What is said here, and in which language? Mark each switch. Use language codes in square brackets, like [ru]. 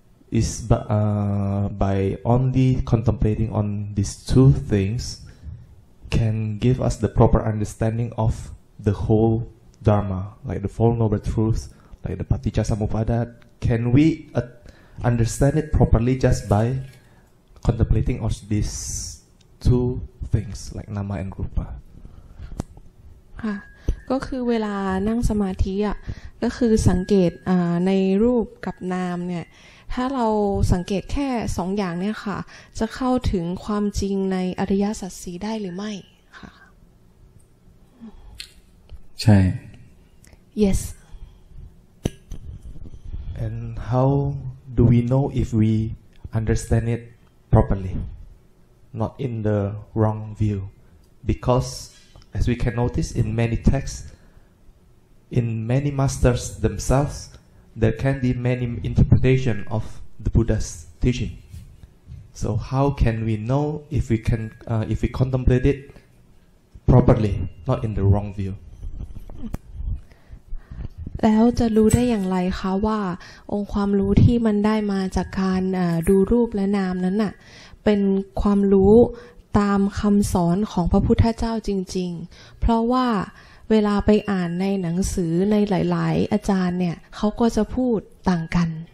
[en] Is by only contemplating on these two things can give us the proper understanding of the whole Dharma, like the Four Noble Truths, like the Paticca Samuppada. Can we understand it properly just by contemplating on these two things, like Nama and Rupa? [th] ค่ะก็คือเวลานั่งสมาธิอ่ะก็คือสังเกตในรูปกับนามเนี่ยถ้าเราสังเกตแค่สองอย่างเนี่ยค่ะจะเข้าถึงความจริงในอริยสัจสี่ได้หรือไม่ค่ะ ใช่ [en] Yes. And how do we know if we understand it properly, not in the wrong view? Because as we can notice in many texts, in many masters themselves, there can be many interpretation of the Buddha's teaching. So how can we know if we contemplate it properly, not in the wrong view? [th] แล้วจะรู้ได้อย่างไรคะว่าองค์ความรู้ที่มันได้มาจากการดูรูปและนามนั้นน่ะเป็นความรู้ตามคำสอนของพระพุทธเจ้าจริงๆเพราะว่าเวลาไปอ่านในหนังสือในหลายๆอาจารย์เนี่ยเขาก็จะพูดต่างกัน